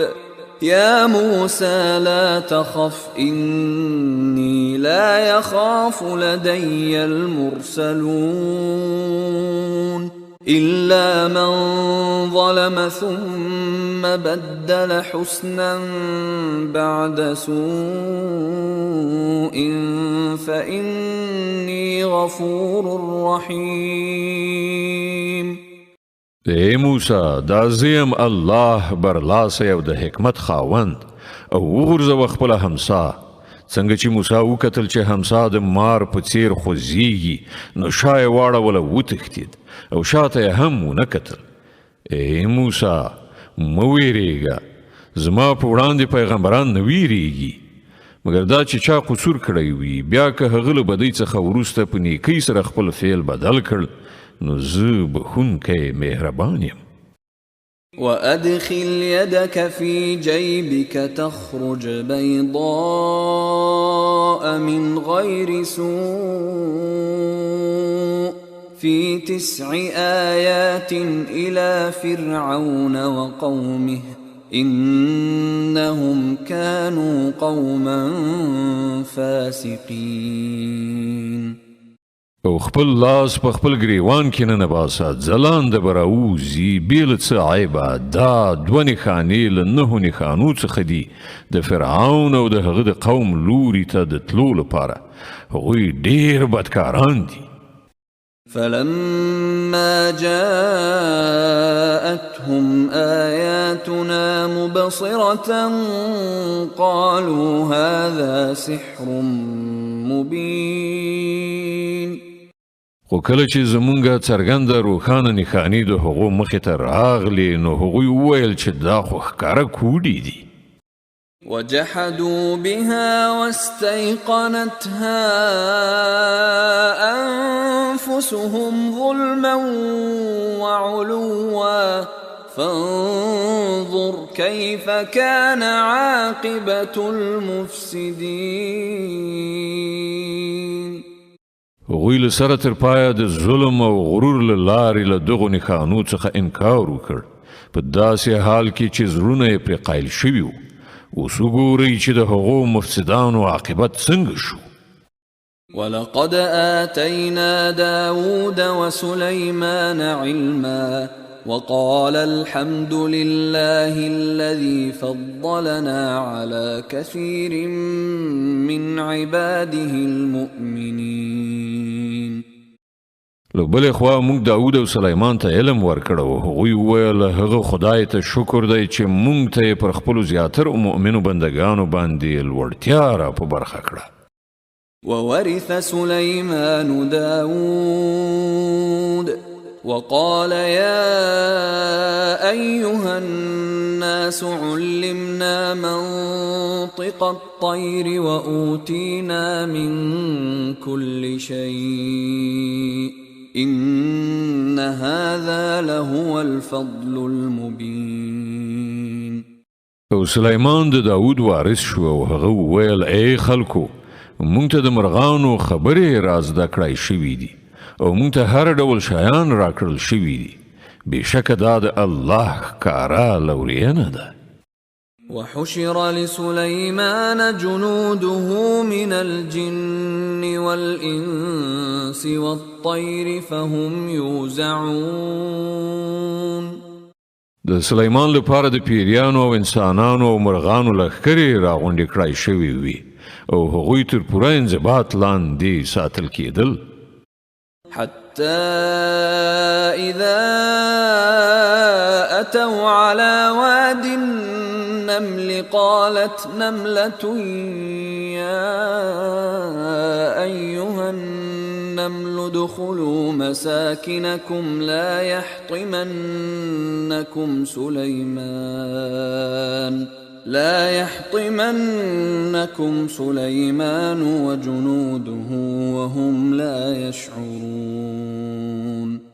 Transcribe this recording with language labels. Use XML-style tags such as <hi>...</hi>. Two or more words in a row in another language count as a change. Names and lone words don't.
<ar>يا موسى لا تخف إني لا يخاف لدي المرسلون إلا من ظلم ثم بدل حسنا بعد سوء فإني غفور رحيم.</ar> <ps>اے موسی دا زیم الله برلاسی او د حکمت خاوند او وغورځوه خپله همسا. څنګه چې موسی وکتل چې همسا د مار په څیر خوځېږي نو شا یې واړوله وتښتېد او شاته یې هم ونه کتل. ای موسی مه ویرېږه، زما په وړاندې پیغمبران نه ویرېږي مګر دا چې چا قصور کړی وي بیا که هغه له بدۍ څخه وروسته په نیکۍ سره خپل فعل بدل کړ نو زه بخښونکی مهربان یم.</ps> <ar>وأدخل يدك في جيبك تخرج بيضاء من غير سوء في 9 آيات إلى فرعون وقومه إنهم كانوا قوما فاسقين.</ar> <ps>او خپل لاس په خپل ګریوان کې نه باسه ځلانده به راوځي بې له څه عیبه دا 2 نښانې له 9 نښانو څخه دي د فرعون او د هغه د قوم لوري ته د تلو لپاره هغوی ډېر بدکاران دي.</ps> <ar>فلما جاءتهم آياتنا مبصرة قالوا هذا سحر مبين.</ar> <ps>خو کله چې زمونږه څرګنده روښانه نښانې د هغو مخې ته راغلې نو هغوی وویل چې دا خو ښکاره کوډې دي.</ps> <ar>وجحدوا بها واستيقنتها أنفسهم ظلما وعلوا فانظر كيف كان عاقبة المفسدين.</ar> <ps>هغوی له سره تر پایه د ظلم او غرور له لارې له دغو نښانو څخه انکار وکړ په داسې حال کې چې زړونه یې پرې قایل شوي وو. اوس وګورئ چې د هغو مفسدانو عاقبت څنګه شو.</ps> <ar>ولقد آتينا داود وسليمان علما وقال الحمد لله الذي فضلنا على كثير من عباده المؤمنين.</ar> <ps>له بلې خوا موږ داود او سلیمان ته علم ورکړ او هغوی وویل هغه خدای ته شکر دی چې موږ ته یې پر خپلو زیاترو مؤمنو بندګانو باندې لوړتیا را په برخه کړه.</ps> <ar>وورث سليمان داود وقال يا أيها الناس علمنا منطق الطير وأوتينا من كل شيء إن هذا لهو الفضل المبين.</ar> <ps>او سلیمان د داود وارث شو او هغه وویل ای خلکو مونږ ته د مرغانو خبرې را زده کړای شوي دي او مونږ ته هر ډول شیان راکړل شوي دي. بېشکه دا د الله ښکاره لورینه ده.</ps> <ar>وحشر لسليمان جنوده من الجن والإنس والطير فهم يوزعون.</ar> <ps>د سلیمان لپاره د پیریانو او انسانانو او مرغانو لښکرې راغونډې کړای شوي وي او هغوی تر پوره انضباط لاندې ساتل کېدل.</ps> <ar>حتى إذا أتوا على واد النمل قالت نملة يا أيها النمل ادخلوا مساكنكم لا يحطمنكم سليمان وجنوده وهم لا يشعرون.</ar>